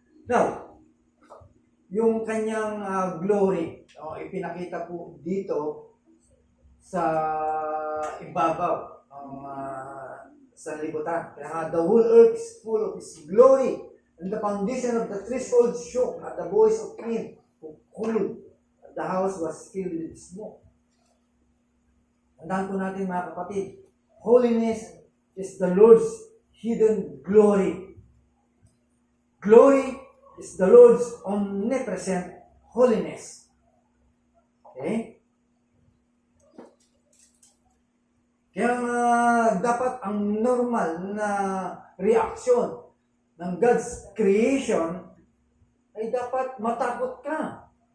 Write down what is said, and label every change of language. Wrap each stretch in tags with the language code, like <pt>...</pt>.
<tl>Now, yung kanyang glory, ipinakita po dito sa ibabaw ng sanlibutan. Kaya nga,</tl> <en>the whole earth is full of His glory, and the foundation of the threshold shook at the voice of Him who called. The house was filled with smoke.</en> <tl>Tandaan po natin mga kapatid,</tl> <en>holiness is the Lord's hidden glory. Glory is the Lord's omnipresent holiness. Okay?</en> <tl>Kaya dapat ang normal na reaksyon ng God's creation ay dapat matakot ka.</tl>